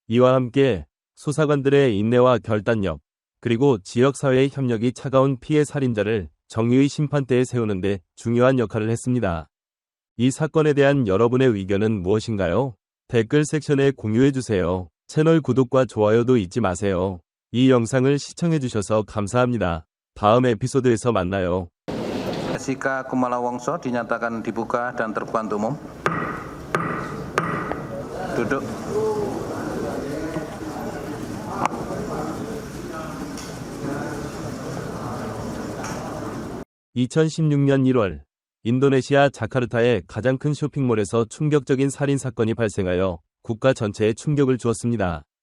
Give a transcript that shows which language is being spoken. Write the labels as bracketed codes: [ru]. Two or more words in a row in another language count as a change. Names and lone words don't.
[ko] 이와 함께 수사관들의 인내와 결단력, 그리고 지역사회의 협력이 차가운 피해 살인자를 정의의 심판대에 세우는 데 중요한 역할을 했습니다. 이 사건에 대한 여러분의 의견은 무엇인가요? 댓글 섹션에 공유해주세요. 채널 구독과 좋아요도 잊지 마세요. 이 영상을 시청해주셔서 감사합니다. 다음 에피소드에서 만나요. [id] Jessica Kumala Wongso dinyatakan dibuka dan terbuka untuk umum. Duduk. [ko] 2016년 1월, 인도네시아 자카르타의 가장 큰 쇼핑몰에서 충격적인 살인 사건이 발생하여 국가 전체에 충격을 주었습니다.